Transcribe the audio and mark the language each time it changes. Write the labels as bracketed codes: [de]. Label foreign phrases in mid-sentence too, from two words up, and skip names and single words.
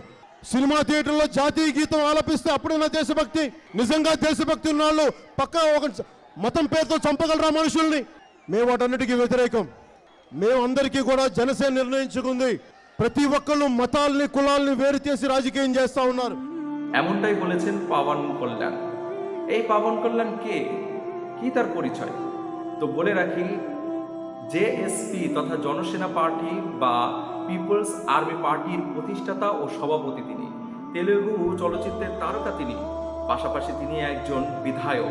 [te] సినిమా థియేటర్లో జాతీయ గీతం ఆలపిస్తే అప్పుడైనా దేశభక్తి? నిజంగా దేశభక్తి ఉన్నవాళ్ళు పక్క ఒక మతం పేరుతో చంపగలరా మనుషుల్ని? మేము వాటన్నిటికీ వ్యతిరేకం. మేము అందరికీ కూడా జనసేన నిర్ణయించుకుంది, ప్రతి ఒక్కళ్ళు మతాల్ని కులాల్ని వేరు చేసి రాజకీయం చేస్తా ఉన్నారు। [bn] এমনটাই বলেছেন পাবন কল্যাণ। এই পাবন কল্যাণ কে, কি তার পরিচয়? তো বলে রাখি, জেএসপি তথা জনসেনা পার্টি বা পিপলস আর্মি পার্টির প্রতিষ্ঠাতা ও সভাপতি তিনি। তেলুগু চলচ্চিত্রের তারকা তিনি। পাশাপাশি তিনি একজন বিধায়ক।